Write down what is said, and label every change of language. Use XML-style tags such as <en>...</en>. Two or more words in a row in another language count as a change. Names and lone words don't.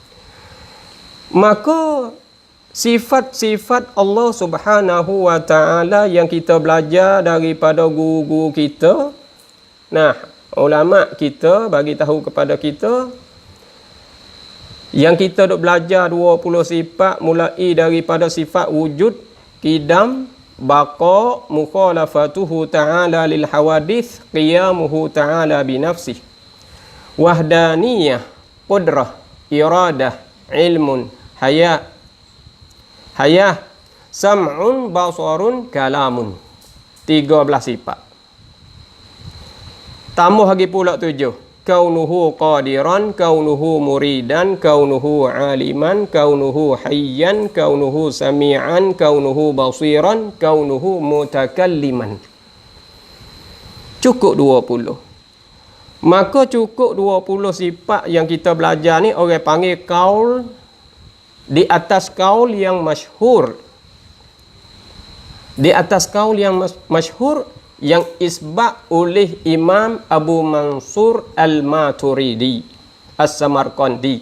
<ms>Maka sifat-sifat Allah Subhanahu Wa Taala yang kita belajar daripada guru-guru kita, ulama kita bagi tahu kepada kita, yang kita duk belajar 20 sifat, mulai daripada sifat</ms> <ar>وجود قدم بقاء مخالفته تعالى للحوادث قيامه تعالى بنفسه وحدانية قدرة إرادة علم حياة سمع بصر كلام.</ar> <ms>13 sifat. Tambah lagi pula 7.</ms> <ar>كونه قادرا كونه مريدا كونه عالما كونه حيا كونه سميعا كونه بصيرا كونه متكلما.</ar> <ms>Cukup 20. Maka cukup 20 sifat yang kita belajar ni orang panggil qaul, di atas qaul yang masyhur. Di atas qaul yang masyhur yang isbat oleh Imam Abu Mansur Al-Maturidi As-Samarqandi.</ms>